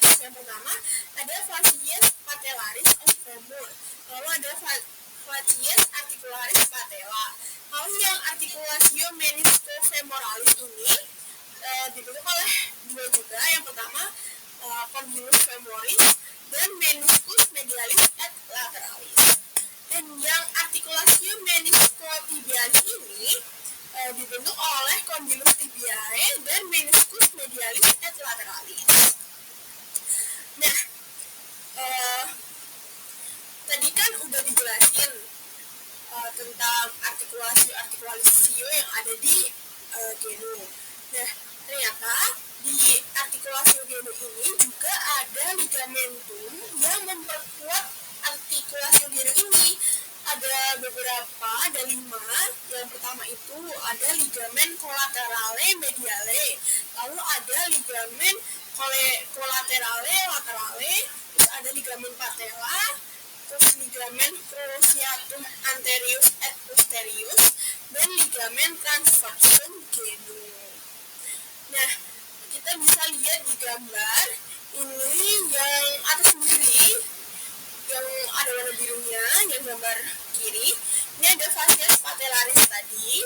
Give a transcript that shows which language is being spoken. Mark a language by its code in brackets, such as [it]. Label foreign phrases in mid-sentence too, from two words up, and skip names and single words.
[id] Yang pertama ada [la] fasies patellaris os femur, [id] lalu ada [la] fasies articularis patella. [id] Lalu yang [la] artikulasio meniscofemoralis [id] ini dibentuk oleh 2 juga. Yang pertama [la] condylus femoris [id] dan [la] meniscus medialis et lateralis. [id] Dan yang [la] artikulasio meniscotibialis [id] ini dibentuk oleh [la] condylus tibiae [id] dan [la] meniscus medialis et lateralis. [id] Nah, tadi kan udah dijelasin tentang artikulasi yang ada di genu. Nah, ternyata di artikulasi genu ini juga ada ligamentum yang memperkuat artikulasi genu ini. Ada beberapa, ada 5. Yang pertama itu ada ligamen [la] collaterale mediale, [id] lalu ada ligamen [la] collaterale laterale, [id] terus ada ligamen patella, terus ligamen [la] cruciatum anterius et posterius, [id] dan ligamen [la] transversum genu. [id] Nah, kita bisa lihat di gambar ini yang atas sendiri, yang ada warna birunya, yang gambar kiri, ini ada [la] fasies patellaris [id] tadi.